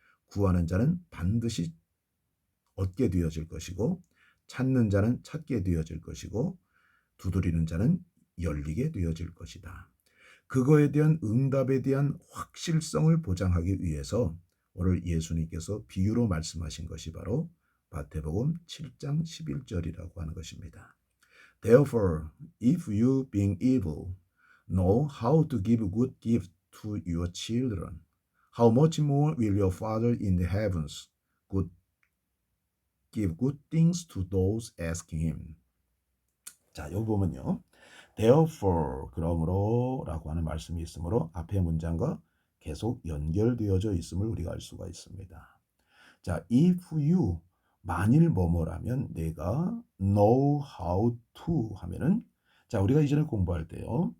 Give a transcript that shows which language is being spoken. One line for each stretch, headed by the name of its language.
Korean: 구하는 자는 반드시 얻게 되어질 것이고 찾는 자는 찾게 되어질 것이고 두드리는 자는 열리게 되어질 것이다. 그거에 대한 응답에 대한 확실성을 보장하기 위해서 오늘 예수님께서 비유로 말씀하신 것이 바로 마태복음 7장 11절이라고 하는 것입니다.
English: Therefore, if you being evil know how to give good gift to your children, how much more will your Father in the heavens give good things to those asking him.
Korean: 자, 여기 보면요. Therefore, 그러므로 라고 하는 말씀이 있으므로 앞의 문장과 계속 연결되어져 있음을 우리가 알 수가 있습니다. 자,
English: if you
Korean: 만일 뭐뭐라면 내가
English: know how to
Korean: 하면은 자, 우리가 이전에 공부할 때요.